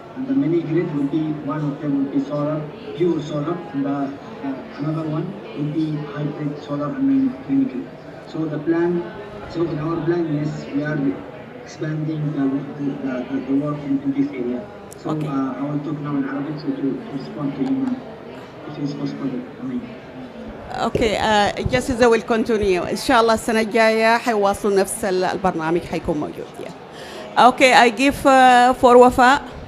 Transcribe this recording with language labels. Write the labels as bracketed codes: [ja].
[en] And the mini grid will be, one of them will be solar, pure solar, and another one will be hybrid solar and mini grid. So in our plan, yes, we are expanding the work in this area. So okay. I will talk now in Arabic so to respond to you, if it's possible. [ar] اوكي [en] just as will continue [ar] ان شاء الله السنه الجايه حيواصلوا نفس البرنامج حيكون موجود يعني. [en] Okay I give for Wafaa.